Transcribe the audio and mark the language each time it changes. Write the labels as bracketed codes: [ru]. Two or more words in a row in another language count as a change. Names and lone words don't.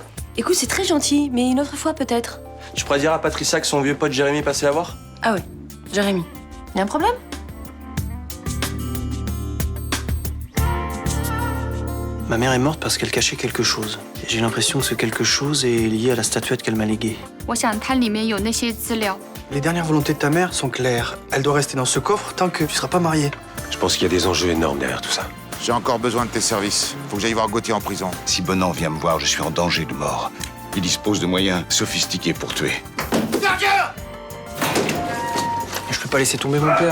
[fr] Écoute, c'est très gentil, mais une autre fois peut-être. Tu pourrais dire à Patricia que son vieux pote Jérémy est passé la voir? Ah ouais, Jérémy. Y a un problème? Ma mère est morte parce qu'elle cachait quelque chose. Et j'ai l'impression que ce quelque chose est lié à la statuette qu'elle m'a léguée. [zh] 我想它里面有那些资料。 [fr] Les dernières volontés de ta mère sont claires. Elle doit rester dans ce coffre tant que tu seras pas marié. Je pense qu'il y a des enjeux énormes derrière tout ça. J'ai encore besoin de tes services. Faut que j'aille voir Gauthier en prison. Si Bonan vient me voir, je suis en danger de mort. Il dispose de moyens sophistiqués pour tuer. Je peux pas laisser tomber mon père.